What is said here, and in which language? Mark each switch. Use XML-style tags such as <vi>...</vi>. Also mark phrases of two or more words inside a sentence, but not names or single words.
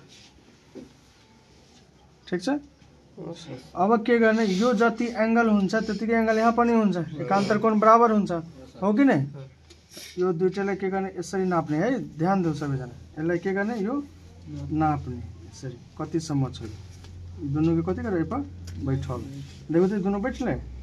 <ne>ठीक छ अब के गर्ने यो जति एंगल हुन्छ त्यतिकै एंगल यहाँ पनि हुन्छ एकान्तर कोण बराबर हुन्छ हो कि नै यो दुईटैलाई के गर्ने यसरी नाप्ने है ध्यान दिऊ सबैजना यसलाई के गर्ने यो नाप्ने यसरी कतिसम्म छ</ne> <mai>दुनु के कति करे पर बैठल देखो त दुनु बैठले</mai>